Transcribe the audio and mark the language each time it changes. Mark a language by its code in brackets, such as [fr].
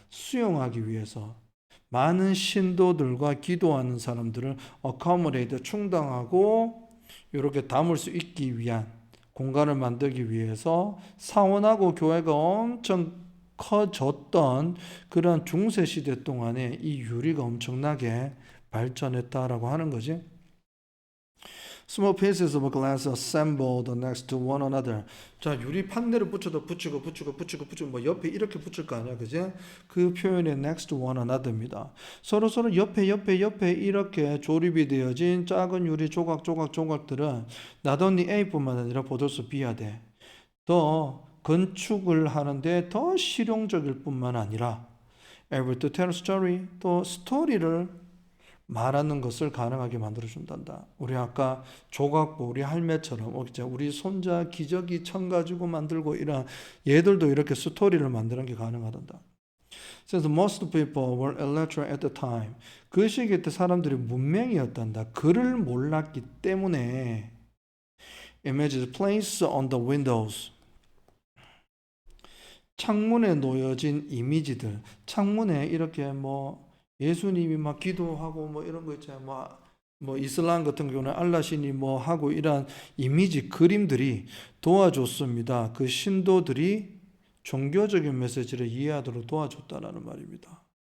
[ko] 수용하기 위해서 많은 신도들과 기도하는 사람들을 accommodate, 충당하고 이렇게 담을 수 있기 위한 공간을 만들기 위해서 사원하고 교회가 엄청 커졌던 그런 중세 시대 동안에 이 유리가 엄청나게 발전했다라고 하는 거지. [en] Small pieces of glass assembled next to one another. [ko] 자, 유리 판넬을 붙여도 붙이고 뭐 옆에 이렇게 붙일 거 아니야, 그지? 그 표현이 [en] next to one another [ko] 입니다. 서로 옆에 이렇게 조립이 되어진 작은 유리 조각들은 [en] not only [ko] A뿐만 아니라 보더스 B야 돼. 더 건축을 하는데 더 실용적일 뿐만 아니라 [en] able to tell a story, [ko] 또 스토리를 말하는 것을 가능하게 만들어준단다. 우리 아까 조각보 우리 할매처럼 우리 손자 기저귀 천 가지고 만들고 이런 얘들도 이렇게 스토리를 만드는 게 가능하단다. 그래서 [en] most people were illiterate at the time. [ko] 그 시기 때 사람들이 문맹이었단다. 글을 몰랐기 때문에 [en] images placed on the windows. [ko] 창문에 놓여진 이미지들, 창문에 이렇게 예수님이 막 기도하고 이런 거 있잖아요. 뭐 이슬람 같은 경우는 알라신이 하고 이런 이미지 그림들이 도와줬습니다. 그 신도들이 종교적인 메시지를 이해하도록 도와줬다라는 말입니다.